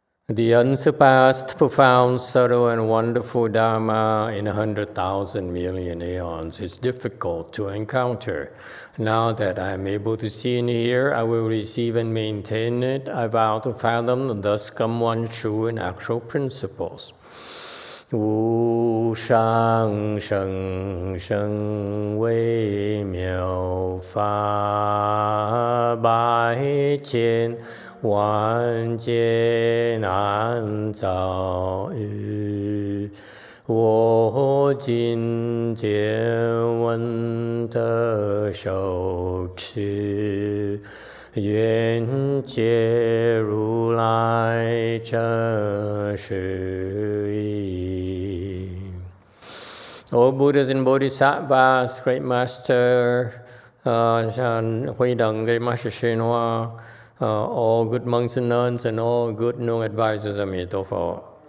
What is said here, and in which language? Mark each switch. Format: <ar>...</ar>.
<en>The unsurpassed, profound, subtle, and wonderful Dharma in 100,000 million aeons is difficult to encounter. Now that I am able to see and hear, I will receive and maintain it. I vow to fathom and thus come one true and actual principles.</en> <zh>Wu shang sheng sheng wei miao fa bai qian万劫难遭遇，我今见闻得受持，愿解如来真实义。</zh> <en>All Buddhas and Bodhisattvas, Great Master Huy Đằng, Great Master YongHua, all good monks and nuns, and all good known advisors of Emitofuo.</en>